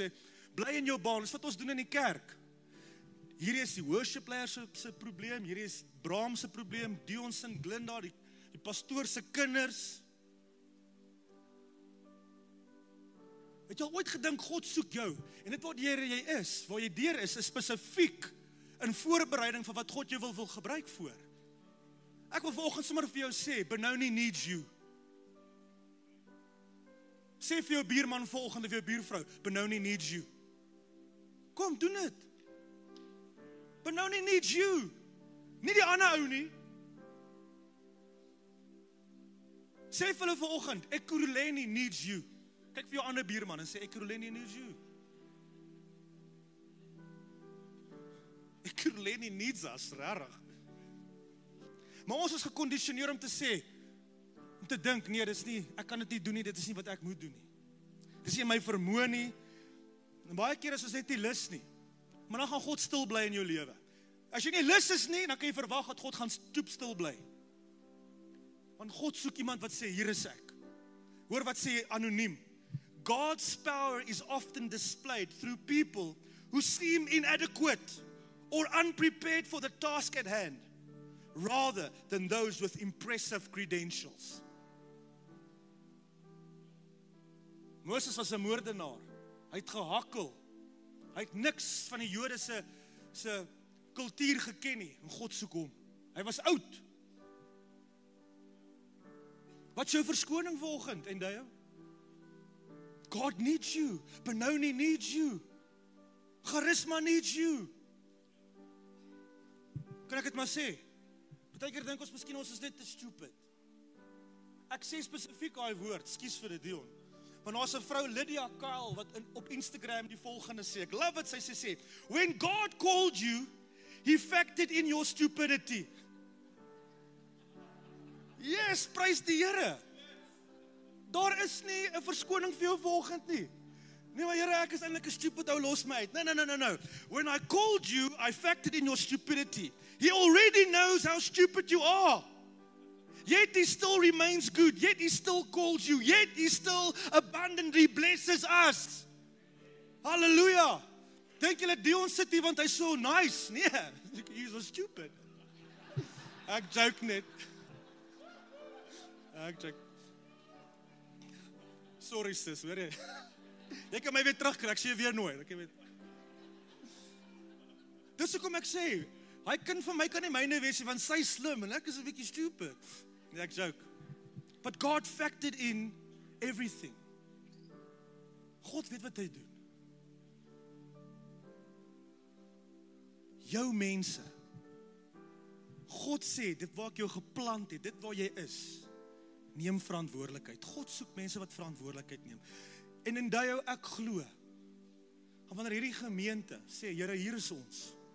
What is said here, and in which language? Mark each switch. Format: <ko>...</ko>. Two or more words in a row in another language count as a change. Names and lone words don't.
<af>So, bly in jou baan, dis wat ons doen in die kerk. Hierdie is die worship leier se probleem, hierdie is Bram se probleem, Dion se, Glinda, die pastoor se kinders. Het jy al ooit gedink, God soek jou, en dit waar jy is, waar jy deur is spesifiek in voorbereiding van wat God jou wil gebruik voor. Ek wil vanoggend sommer vir jou sê,</af> <en>Benoni needs you.</en> <af>Sê vir jou buurman vanoggend of jou buurvrou,</af> <en>Benoni needs you.</en> <af>Kom, doen dit.</af> <en>Benoni needs you.</en> <af>Nie die ander ou nie. Sê vir hulle vanoggend,</af> <en>Ekurhuleni needs you.</en> <af>Kyk vir jou ander buurman en sê,</af> <en>Ekurhuleni needs you. Ekurhuleni needs us, rarig.</en> <af>Maar ons is gekondisioneer om te sê, om te dink, nee, dis nie, ek kan dit nie doen nie, dit is nie wat ek moet doen nie. Dis nie my vermoë nie. En baie keer is ons net nie lus nie. Maar dan gaan God stil bly in jou lewe. As jy nie lus is nie, dan kan jy verwag dat God gaan stoep stil bly. Want God soek iemand wat sê, hier is ek. Hoor wat sê anoniem.</af> <en>God's power is often displayed through people who seem inadequate or unprepared for the task at hand, rather than those with impressive credentials.</en> <af>Moses was 'n moordenaar. Hy het gehakkel. Hy het niks van die Jode se kultuur geken nie, en God soek hom. Hy was oud. Wat is jou verskoning vanoggend, en jy?</af> <en>God needs you. Benoni needs you. Charisma needs you.</en> <af>Kan ek dit maar sê? Partykeer dink ons miskien ons is net te stupid. Ek sê spesifiek daai woord, skus vir die Dion. Want daar's 'n vrou, Lydia Kyle, wat op Instagram die volgende sê. Ek</af> <en>love it,</en> <af>sy sê,</af> <en>when God called you, He factored in your stupidity. Yes,</en> <af>prys die Here. Daar is nie 'n verskoning vir jou vanoggend nie. Nee, maar Here, ek is eintlik 'n stupid ou, los my uit.</af> <en>No. When I called you, I factored in your stupidity. He already knows how stupid you are. Yet He still remains good. Yet He still calls you. Yet He still abundantly blesses us. Hallelujah.</en> <af>Dink julle Dion sit hier want hy's so nice? Nee,</af> <en>he's so stupid.</en> <af>Ek joke net. Ek joke. Sorry sis, hoor jy? Jy kan my weer terugkry, ek sê weer nooit. Dis hoekom ek sê, hy kind van my kan nie myne wees, want sy slim en ek is 'n bietjie stupid. Nee, ek joke.</af> <en>But God factored in everything.</en> <af>God weet wat hy doen. Jou mense. God sê, dit waar ek jou geplant het, dit waar jy is, neem verantwoordelikheid. God soek mense wat verantwoordelikheid neem. En in daai ek glo, En wanneer hierdie gemeente sê, Here, hier is ons.</af>